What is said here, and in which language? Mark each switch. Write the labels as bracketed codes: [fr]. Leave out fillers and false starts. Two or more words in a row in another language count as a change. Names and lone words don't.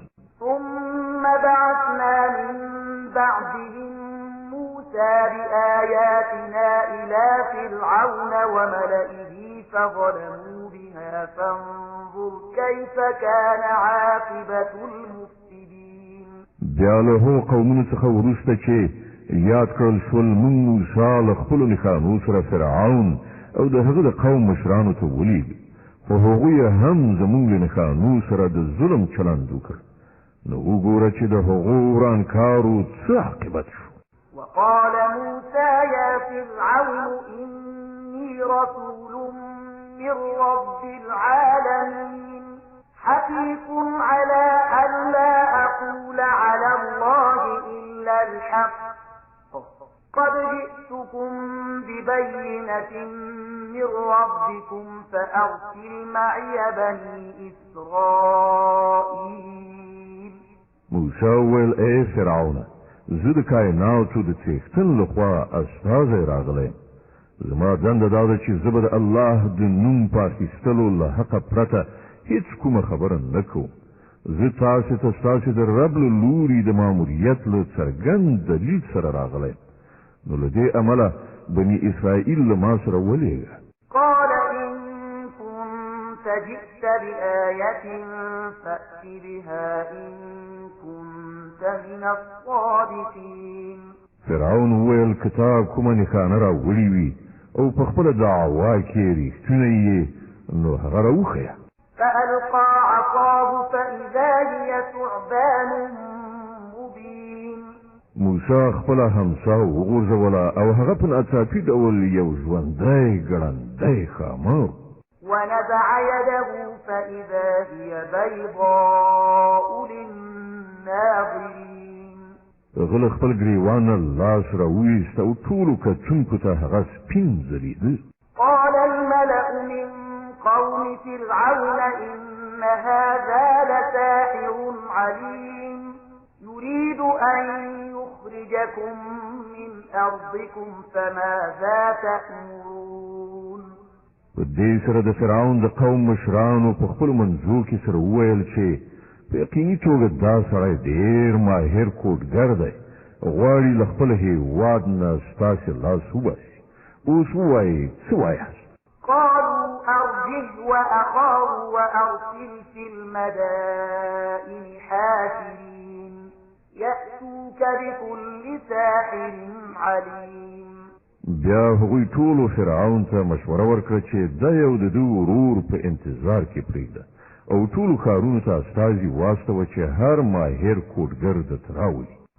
[ar] ثم بعثنا من بعدهم موسى بآياتنا إلى فرعون وملئه فظلموا بها فانظر كيف كان عاقبة المفسدين. [ps] بیا له هغو قومونو څخه وروسته چې یاد کړل شول موږ موسی له خپلو نښانو سره فرعون او د هغه د قوم مشرانو ته ولیږه، خو هغوی هم زموږ له نښانو سره د ظلم چلند وکړ، نو وګوره چې د هغو ورانکارو څه عاقبت شو. [ar] وقال موسى يا فرعون إني رسول من رب العالمين حقيق على أن لا أقول على الله إلا الحق قد جئتكم ببينة من ربكم فأرسل معي بني إسرائيل. [ps] موسی وویل ای فرعونه زه د کایناتو د څښتن لخوا استازی راغلی، زما دنده دا ده چې زه به د الله د نوم په اخیستلو له حقه پرته هیڅ کومه خبره نه کوم. زه تاسې ته ستاسې د رب له لوري د ماموریت له څرګند دلیل سره راغلی، نو له دې امله بني اسرائیل له ما سره ولېږه. [ar] قال إن كنت جئت بآية فأت بها إن كنت من الصادقين. [ps] فرعون وویل که تا کومه نښانه راوړې وي او په خپل دعوا کې رښتونه یې نو هغه راوښیه. [ar] فألقى عصاه فإذا هي ثعبان مبين. [ps] موسی خپل همسا وغورځوله او هغه په ناڅاپي ډول یو ژوندی ګړندی ښامار. [ar] ونزع يده فإذا هي بيضاء للناظرين. [ps] غل خپل ګریوانه لاس راوویست او ټولو کتونکو ته هغه سپین ځلېده. [ar] قال الملأ من قوم فرعون إن هذا لساحر عليم يريد أن يخرجكم من أرضكم فماذا تأمرون. [ps] په دې سره د فرعون د قوم مشرانو په خپلو منځو کې سره وویل چې په یقیني توګه دا سړی ډېر ماهر کوډګر دی، غواړي له خپل هېواد نه ستاسې لاس وباسي. اوس ووایئ څه وایاست؟ [ar] قالوا أرجه وأخاه وأرسل في المدائن حاشرين يأتوك بكل ساحر عليم. [ps] بیا هغوی ټولو فرعون ته مشوره ورکړه چې دا یو د ده ورور په انتظار کې پرېږده او ټولو ښارونو ته استازي واستوه چې هر ماهر کوډګر درته راولي.